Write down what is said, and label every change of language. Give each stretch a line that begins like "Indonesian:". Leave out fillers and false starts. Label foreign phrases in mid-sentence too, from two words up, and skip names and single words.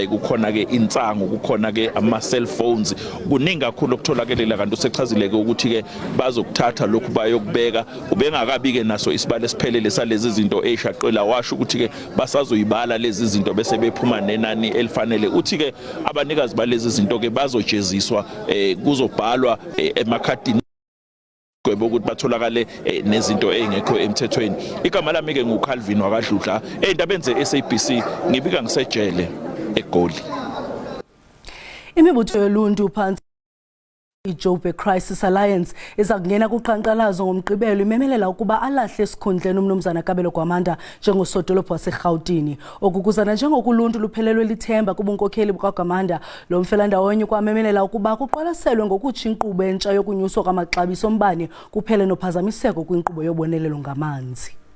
Zulu: kukhona ke insangu kukhona ke ama cellphones kuningi kakhulu okutholakala kanti usechazile ke ukuthi ke bazokuthatha lokhu bayokubeka ubengakabi ke naso isibalo esiphelele salezi zinto eshaqela washo ukuthi ke basazoyibala lezi zinto bese bephuma nenani elifanele uthi ke abanikazi balezi zinto ke bazojeziswa kuzobhalwa emakhadini ukuthi batholakale nezinto ezingekho emthethweni. Igama lami ke nguCalvin wakadludla endabeni zeSABC ngibika ngisejele eGoli.
Xhosa: Imibutho yoluntu phansi iJoburg Crisis Alliance iza kungena kuqhankqalazo ngomgqibelo imemelela ukuba alahle esikhundleni umnumzana Kabelo Gwamanda njengosodolophu waseGauteng. Okukuzana njengokuluntu luphelelwe lithemba kubunkokheli bukaGwamanda lo mfelandawonye kwamemelela ukuba kuqwalaselwe ngokutsha inkqubo entsha yokunyuswa kwamaxabiso ombane kuphele nophazamiseko kwinkqubo yobonelelo ngamanzi.